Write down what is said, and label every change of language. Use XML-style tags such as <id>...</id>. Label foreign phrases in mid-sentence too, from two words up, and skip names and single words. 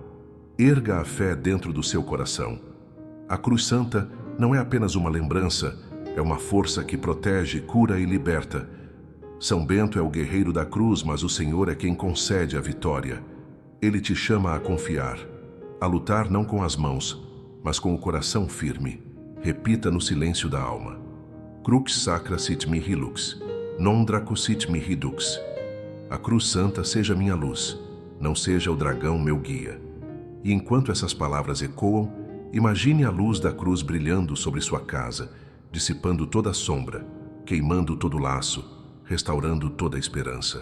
<pt>Erga a fé dentro do seu coração. A Cruz Santa não é apenas uma lembrança, é uma força que protege, cura e liberta. São Bento é o guerreiro da cruz, mas o Senhor é quem concede a vitória. Ele te chama a confiar, a lutar não com as mãos, mas com o coração firme. Repita no silêncio da alma:</pt> <la>Crux sacra sit mihi lux, non draco sit mihi dux.</la> <pt>A Cruz Santa seja minha luz, não seja o dragão meu guia. E enquanto essas palavras ecoam, imagine a luz da cruz brilhando sobre sua casa, dissipando toda a sombra, queimando todo laço, restaurando toda a esperança.</pt>